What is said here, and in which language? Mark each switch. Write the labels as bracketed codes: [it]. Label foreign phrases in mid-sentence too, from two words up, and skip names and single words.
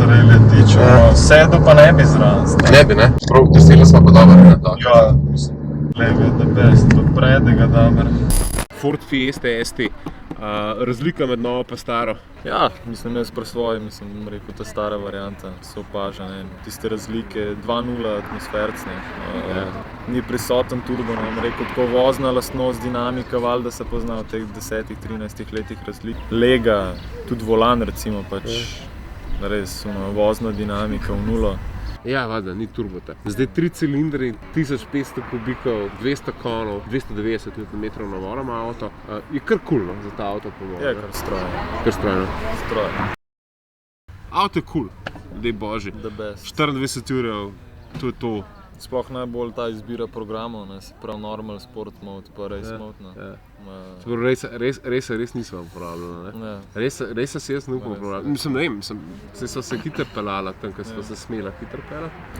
[sl] Sedu pa ne bi zraven. Ne bi, ne? Prav, trsila sva pa dobro, ne? Ja, mislim, Glej, [en] the best, [sl] podprete ga dobro. Ford Fiesta ST. Razlika med novo pa staro. Ja, mislim, jaz pri svoji, rekel, ta stara varianta se opaža, ne, tiste razlike, 2.0 atmosferc, ne, ni prisoten turbo, ne, rekel, tako vozna lastnost, dinamika, valjda se pozna v teh 10-13 letih razlik. Lega, tudi volan recimo, pač res, vozna dinamika v nulo. Ja, valjda, ni turbota. Zdaj 3 cilindri, 1500 kubikov, 200 konov, 290 Nm navora ima avto. Je kar cool, no, za ta avto po mojem. Je kar strojno. Kar strojno. Strojno. Avto je cool, dej božji. [en] The best. [sl] 24 ur, to je to. Sploh najbolj ta izbira programov, ne, se pravi [en] normal, sport mode, [sl] pa [en] race mode, [sl] ne. Ja. Res nisem uporabljala, ne? Res se jaz ne upam uporabljala. So se hitro pelala tam, ko so se smela hitro pelati.